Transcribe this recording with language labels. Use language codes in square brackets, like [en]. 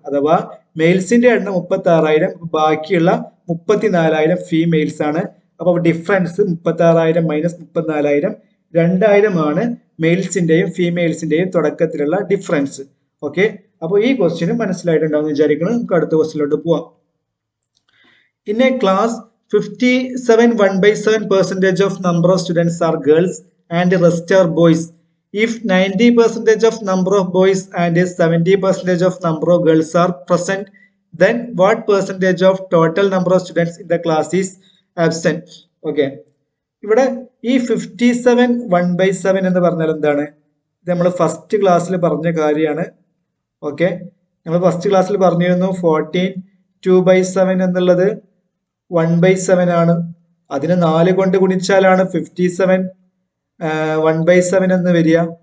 [ml] അഥവാ മെയിൽസിന്റെ എണ്ണം 36,000, ബാക്കിയുള്ള 34,000 ഫീമെയിൽസ് ആണ്. അപ്പൊ ഡിഫറൻസ് 36,000 മൈനസ് 34,000 2000 ആണ് മെയിൽസിന്റെയും ഫീമെയിൽസിന്റെയും തുടക്കത്തിലുള്ള ഡിഫറൻസ്. ഓക്കെ, അപ്പോൾ ഈ ക്വസ്റ്റ്യന് മനസ്സിലായിട്ടുണ്ടാവും വിചാരിക്കണം. നമുക്ക് അടുത്ത ക്വസ്റ്റ്യനിലോട്ട് പോവാം. [en] In a class 57 1/7% of number of students are girls and the rest are boys. If 90% of number of boys and 70% of number of girls are present, then what percentage of total number of students in the class is absent? [ml] Okay, ഇവിടെ ഈ 57 1/7 എന്ന് പറഞ്ഞാൽ എന്താണ്? ഇത് നമ്മൾ first ക്ലാസ്സിൽ പറഞ്ഞ കാര്യമാണ്. ഓക്കെ, നമ്മൾ ഫസ്റ്റ് ക്ലാസ്സിൽ പറഞ്ഞിരുന്നു 14 2/7 എന്നുള്ളത് 1/7 ആണ്. അതിന് 4 കൊണ്ട് ഗുണിച്ചാലാണ് 57 1/7 എന്ന് വരിക.